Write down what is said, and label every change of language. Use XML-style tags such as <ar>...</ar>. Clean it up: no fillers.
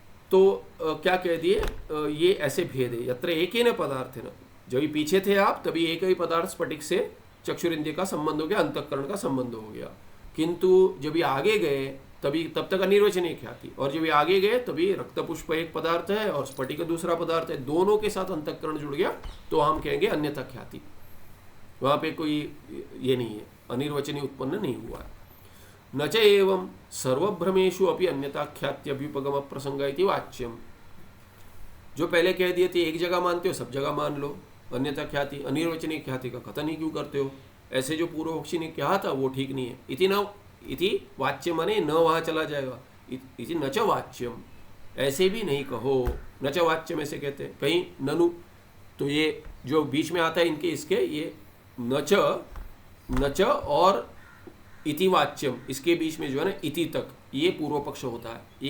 <hi>तो क्या कह दिए, ये ऐसे भेद है।</hi> <sa>यत्र एकेन पदार्थेन,</sa> <hi>जब पीछे थे आप तभी एक ही पदार्थ स्फटिक से चक्षुरेंद्रिय का संबंध हो गया, अंतःकरण का संबंध हो गया, किंतु जब ये आगे गए तभी तब तक अनिर्वचनीय ख्याति, और जब ये आगे गए तभी रक्तपुष्प एक पदार्थ है और स्फटिक दूसरा पदार्थ है, दोनों के साथ अंतःकरण जुड़ गया, तो हम कहेंगे अन्यथा ख्याति। वहाँ पे कोई ये नहीं है, अनिर्वचनीय उत्पन्न नहीं हुआ है।</hi> <sa>न च एवं सर्वभ्रमेषु अपि अन्यथा ख्यात्यभ्युपगम प्रसंग इति वाच्यम।</sa> <hi>जो पहले कह दिए थे एक जगह मानते हो सब जगह मान लो, अन्यथा ख्याति, अनिर्वचनीय ख्याति का कथन ही क्यों करते हो? ऐसे जो पूर्व पक्षी ने कहा था वो ठीक नहीं है। इति न इति वाच्य माने न वहाँ चला जाएगा,</hi> <sa>इति न च वाच्यम,</sa> <hi>ऐसे भी नहीं कहो। न च वाच्यम ऐसे कहते हैं, कहीं ननु, तो ये जो बीच में आता है इनके इसके, ये न च और इति वाच्यम, इसके बीच में जो है ना इति तक, ये पूर्व पक्ष होता है।</hi>